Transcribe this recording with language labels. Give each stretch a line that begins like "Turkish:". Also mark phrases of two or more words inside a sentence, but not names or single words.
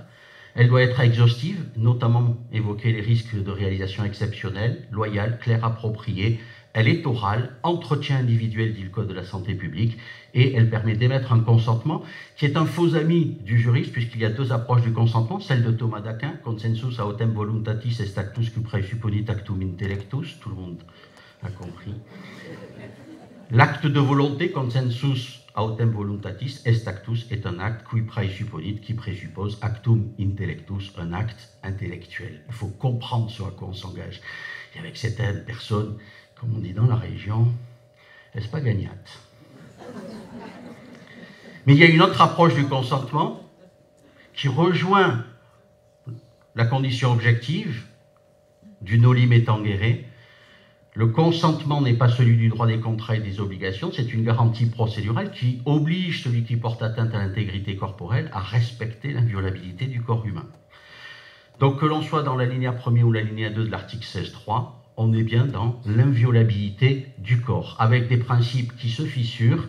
French: Elle doit être exhaustive, notamment évoquer les risques de réalisation exceptionnelle, loyale, claire, appropriée, elle est orale, entretien individuel, dit le Code de la santé publique, et elle permet d'émettre un consentement qui est un faux ami du juriste, puisqu'il y a deux approches du consentement, celle de Thomas d'Aquin,
Latin: consensus autem voluntatis est actus qui praesupponit actum intellectus,
French: tout le monde a compris. L'acte de volonté,
Latin: consensus autem voluntatis est actus,
French: est un acte qui praesupponit, qui présuppose
Latin: actum intellectus,
French: un acte intellectuel. Il faut comprendre sur quoi on s'engage. Et avec certaines personnes, comme on dit dans la région, est-ce pas gagnate? Mais il y a une autre approche du consentement qui rejoint la condition objective du
Latin: noli me tangere.
French: Le consentement n'est pas celui du droit des contrats et des obligations, c'est une garantie procédurale qui oblige celui qui porte atteinte à l'intégrité corporelle à respecter l'inviolabilité du corps humain. Donc que l'on soit dans l'alinéa 1er ou l'alinéa 2 de l'article 16.3, on est bien dans l'inviolabilité du corps, avec des principes qui se fissurent.